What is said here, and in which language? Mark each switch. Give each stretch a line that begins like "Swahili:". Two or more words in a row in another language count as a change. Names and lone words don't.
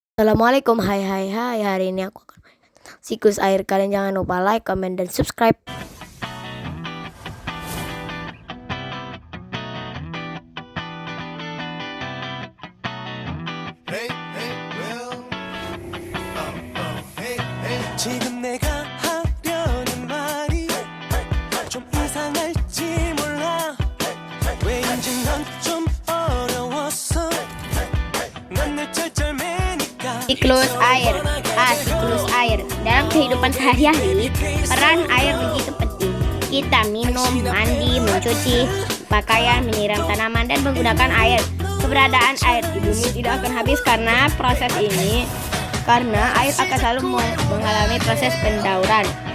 Indonesian: Assalamualaikum, hai, hari ini aku akan siklus air. Kalian jangan lupa like, comment, dan subscribe.
Korean: 지금 내가 하려는 말이 좀 이상할지 몰라 왜인지 넌 좀 어려웠어 난 늘 쩔쩔매니까
Indonesian: Siklus air. Siklus air. Dalam kehidupan sehari-hari, peran air begitu penting. Kita minum, mandi, mencuci pakaian, menyiram tanaman, dan menggunakan air. Keberadaan air di bumi tidak akan habis karena air akan selalu mengalami proses pendauran.